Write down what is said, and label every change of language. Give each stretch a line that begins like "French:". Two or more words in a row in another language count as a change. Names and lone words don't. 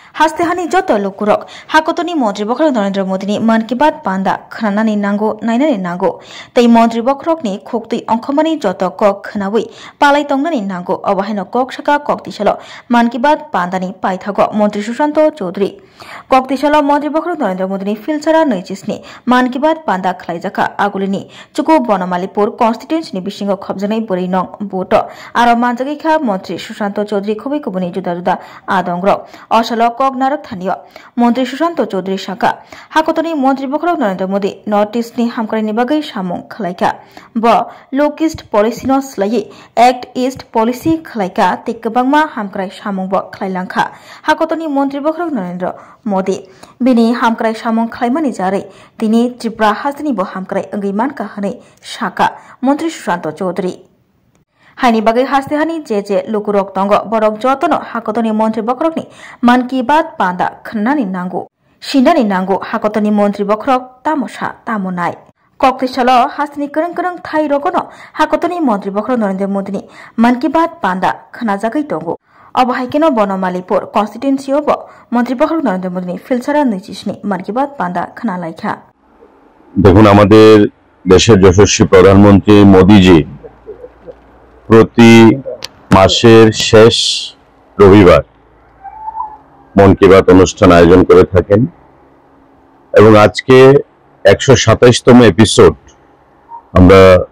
Bodo: हास्तेहानि जत लुकुरक हाकतनि मन्त्री बखरक नरेन्द्र मोदीनि मन की बात बान्दा खोनानानै नांगौ नायनानै नांगौ तै मन्त्री बखरकनि खोक्तै अंखमानि जत कक खोनावै पालाय तंनानै नांगौ अबाहायनो कक साका कक्तिसाल मन की बात बान्दानि पाइथागो मन्त्री सुशान्त चौधरी कक्तिसाल मन्त्री बखरक नरेन्द्र मोदीनि फिलसारा नैजिस्नि मन की बात बान्दा खलाइजाखा आगुलिनि चुकु बनमालीपुर कन्स्टिट्युएन्सिनि बिसिङाव खबजानाय बोरै नं बोट आरो मानजागैखा मन्त्री सुशान्त चौधरी खुबै कुबुनि जुदा जुदा आदंग्र असल कक नारक थानियो मन्त्री सुशान्त चौधरी शाखा हाकतनि मन्त्री बखरक नरेन्द्र मोदी नर्थ इस्टनि हामख्रायनि बागै सामुं खलायखा ब लक इस्ट पलिसिनो स्लायै एक्ट इस्ट पलिसि खलायखा तै गोबांमा हामख्राय सामुंबो खलायलांखा हाकतनि मन्त्री बखरक नरेन्द्र मोदी बिनि हामख्राय सामुं खलायमानि जारै तिनि त्रिपुरा हाजोनिबो हामख्राय अंगैमानका हनै शाखा मन्त्री सुशान्त चौधरी हाइनि बागै हास्तेहानि जे लुकुरक दंग बरक जतन हाकतनि मन्त्री बखरकनि मन की बात बान्दा खोनानानै नांगौ सिनानै नांगौ हाकतनि मन्त्री बखरक तामसा तामनाय कक्तिसाल हास्तिनि करं करं थाइ रगन हाकतनि मन्त्री बखरक नरेन्द्र मोदीनि मन की बात बान्दा खोनाजागै दंगौ अबहायकेन बनमालीपुर कन्स्टिट्युएन्सियाव मन्त्री बखरक नरेन्द्र मोदीनि फिलसारा नैजिस्नि मन की बात बान्दा खोनालायखा
Bangla: দেখুন আমাদের দেশের যশস্বী প্রধানমন্ত্রী মোদীজি প্রতি মাসের শেষ রবিবার মন কি বাত অনুষ্ঠান আয়োজন করে থাকেন এবং আজকে 127তম এপিসোড আমরা